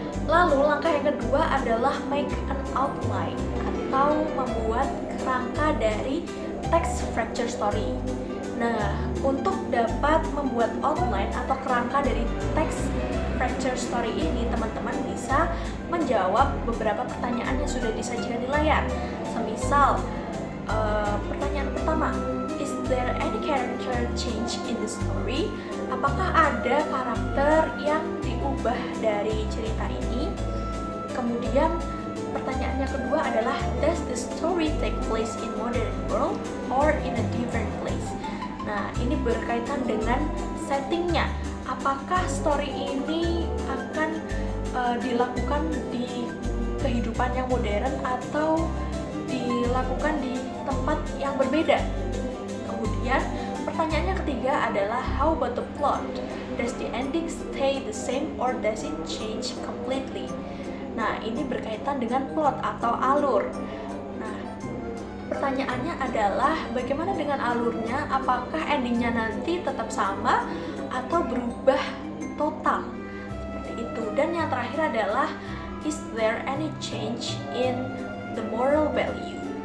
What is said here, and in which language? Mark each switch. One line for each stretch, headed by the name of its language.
Indonesian: Lalu langkah yang kedua adalah
English: make an outline
Indonesian: atau membuat kerangka dari text fracture story. Nah, untuk dapat membuat outline atau kerangka dari text fracture story ini, teman-teman bisa menjawab beberapa pertanyaan yang sudah disajikan di layar. Semisal, pertanyaan pertama,
English: is there any character change in the story?
Indonesian: Apakah ada karakter yang diubah dari cerita ini? Kemudian pertanyaan yang kedua adalah,
English: does the story take place in modern world or in a different place?
Indonesian: Nah, ini berkaitan dengan settingnya. Apakah story ini akan dilakukan di kehidupan yang modern atau dilakukan di tempat yang berbeda? Kemudian pertanyaan yang ketiga adalah,
English: how about the plot? Does the ending stay the same or does it change completely?
Indonesian: Nah, ini berkaitan dengan plot atau alur. Nah, pertanyaannya adalah bagaimana dengan alurnya? Apakah endingnya nanti tetap sama atau berubah total? Seperti itu. Dan yang terakhir adalah,
English: is there any change in the moral value?